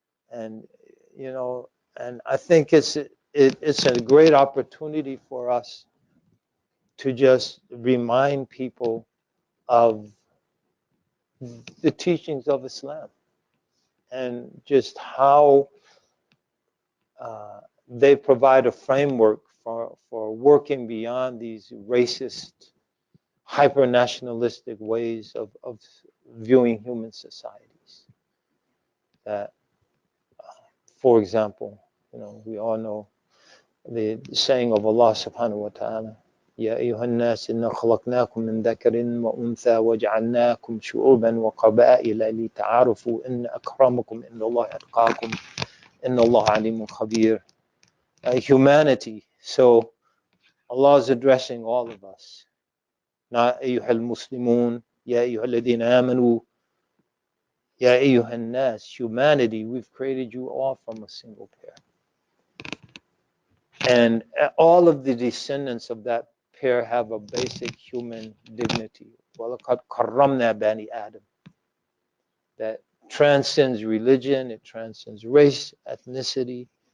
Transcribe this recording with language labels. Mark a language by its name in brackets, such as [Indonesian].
[English] And, and I think it's a great opportunity for us to just remind people of the teachings of Islam and just how they provide a framework for working beyond these racist, hyper-nationalistic ways of viewing human societies. That, for example, we all know the saying of Allah subhanahu wa ta'ala, [Arabic] يا أيها الناس إنا خلقناكم من ذكر وأنثى وجعلناكم شعوبا وقبائل لتعارفوا إن أكرمكم عند الله أتقاكم إن الله عليم خبير. [English] Humanity. So Allah is addressing all of us. [Arabic] Not أيها المسلمون يا أيها الذين آمنوا يا أيها الناس. [English] Humanity, we've created you all from a single pair. And all of the descendants of that pair have a basic human dignity. [Arabic] وَلَقَدْ كَرَّمْنَا بَنِي آدَمَ. [English] That transcends religion, it transcends race, ethnicity.